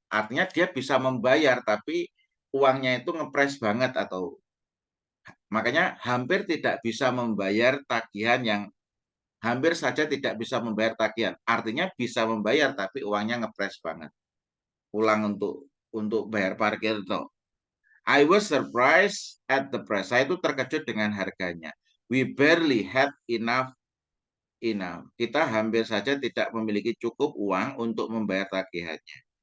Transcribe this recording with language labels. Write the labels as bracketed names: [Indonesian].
[Indonesian] Artinya dia bisa membayar, tapi uangnya itu ngepres banget, atau makanya hampir tidak bisa membayar tagihan, yang hampir saja tidak bisa membayar tagihan. Artinya bisa membayar tapi uangnya ngepres banget. Ulang untuk bayar parkir itu. [English] I was surprised at the price. [Indonesian] Saya itu terkejut dengan harganya. [English] We barely had enough. [Indonesian] Kita hampir saja tidak memiliki cukup uang untuk membayar tagihannya.